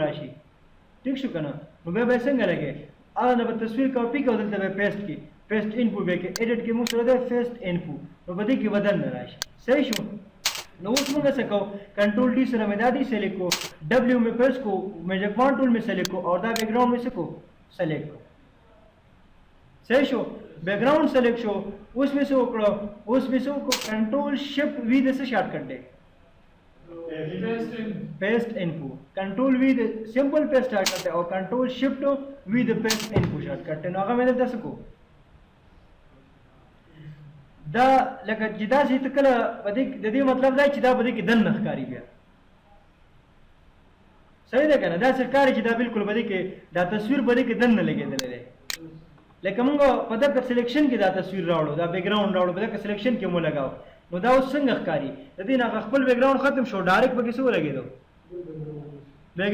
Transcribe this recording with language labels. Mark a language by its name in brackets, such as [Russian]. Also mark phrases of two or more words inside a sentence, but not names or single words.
[Pashto] راشي ټیک شو که نه نو بیا به یې څنګه لګې هغه نه به تصویر کاپي کړو دلته به پیسټ کې [English] paste info [Pashto] به کې ایډیټ کې موږ سره دی [English] paste info [Pashto] نو په دې کې به دننه راشي صحیح شو نو اوس موږ څه کوو [English] control D [Pashto] سره مې دا دي سلیکټ کو ډبلیو مې پریس کو [English] major font [Pashto] ټول مې سلیکټ کو اور دا بیک گراوند مې څه کو سلیکټ کو صحیح شو [English] background select [Pashto] شو اوس مې څه وکړو اوس مې څه وکړو [English] control shift V [Pashto] د څه شارټ کټ دی [English] paste info control v د simple paste shortcut [Urdu] ہے اور [English] control shift v د paste info shortcut ہے [Pashto] نو هغه مې دلته څه کو دا لکه چې دا چې کله د دې مطلب دا چې دا بده کې دن ښکاری بیا صحیح ده کنه دا ښکاری چې دا بالکل بده کې دا تصویر بده کې دن نه لګیدل دی لکه موږ په دغه سلیکشن کې دا تصویر راوړو دا بیک گراوند راوړو په دغه سلیکشن کې مو لگاو نو دا اوس څنګه ښکاری د دې نه خپل بیک گراوند ختم شو ډایرکټ پکې څه ولګیدو بیک